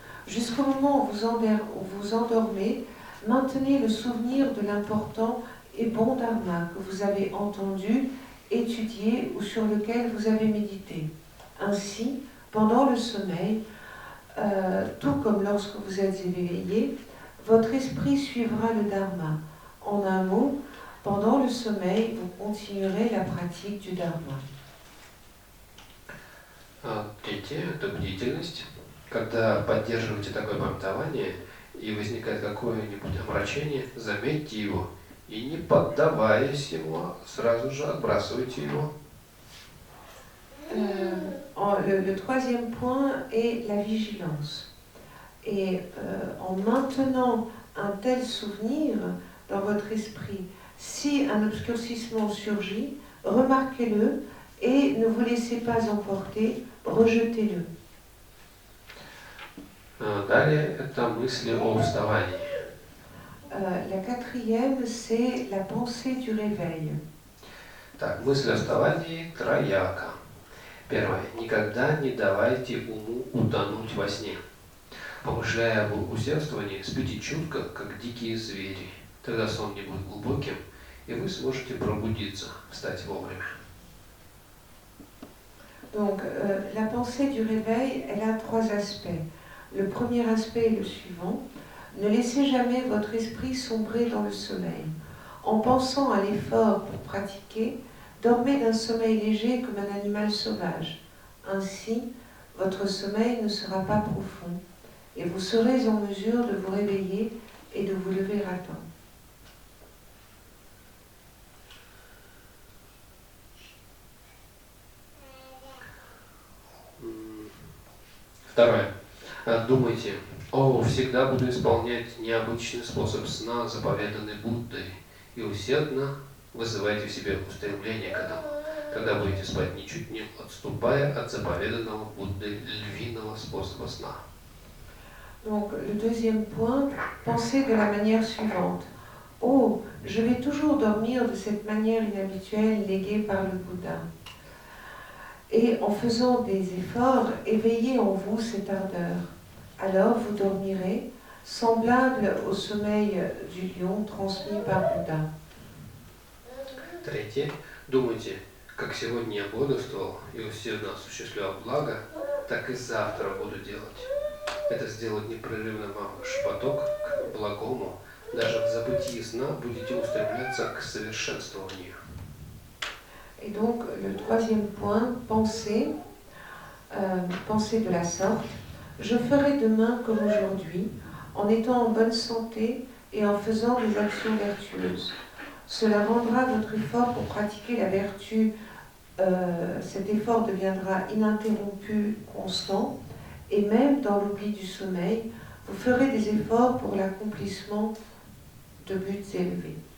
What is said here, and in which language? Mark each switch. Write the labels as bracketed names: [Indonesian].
[French] Jusqu'au moment où vous endormez, maintenez le souvenir de l'important et bon dharma que vous avez entendu, étudié ou sur lequel vous avez médité. Ainsi, pendant le sommeil, tout comme lorsque vous êtes éveillé, votre esprit suivra le dharma. En un mot, pendant le sommeil, vous continuerez la pratique du dharma. [Russian] Третье – это бдительность. Когда поддерживаете такое памятование и возникает какое-нибудь омрачение, заметьте его и, не поддаваясь ему, сразу же отбрасывайте его. [French] Le troisième point est la vigilance. Et en maintenant un tel souvenir dans votre esprit, si un obscurcissement surgit, remarquez-le et ne vous laissez pas emporter, rejetez-le. [Russian] Далее это мысли о вставании. [French] La quatrième, c'est la pensée du réveil. [Russian] Так, мысль о вставании трояка. Первое. Никогда не давайте уму утонуть во сне. Помышляя об усердствовании, спите чутко, как дикие звери. Тогда сон не будет глубоким, и вы сможете пробудиться, встать вовремя. [French] Donc, la pensée du réveil, elle a trois aspects. Le premier aspect est le suivant. Ne laissez jamais votre esprit sombrer dans le sommeil. En pensant à l'effort pour pratiquer, dormez d'un sommeil léger comme un animal sauvage. Ainsi, votre sommeil ne sera pas profond et vous serez en mesure de vous réveiller et de vous lever à temps. [Russian] Второе. Думайте, всегда буду исполнять необычный способ сна, заповеданный Буддой, и усердно вызывайте в себе устремление к этому. Тогда будете спать ничуть не отступая от заповеданного Буддой львиного способа сна. [French] Donc, le deuxième point, pensez de la manière suivante. Oh, je vais toujours dormir de cette manière inhabituelle léguée par le Bouddha. Et en faisant des efforts, éveillez en vous cette ardeur. Alors vous dormirez, semblable au sommeil du lion transmis par Bouddha. [Russian] Третье. Думайте, как сегодня я бодрствовал и усердно осуществлял благо, так и завтра буду делать. Это сделает непрерывно ваш поток к благому. Даже в забытии сна будете устремляться к совершенствованию. [French] Et donc, le troisième point, pensez de la sorte. Je ferai demain comme aujourd'hui, en étant en bonne santé et en faisant des actions vertueuses. Cela rendra votre effort pour pratiquer la vertu, cet effort deviendra ininterrompu, constant, et même dans l'oubli du sommeil, vous ferez des efforts pour l'accomplissement de buts élevés.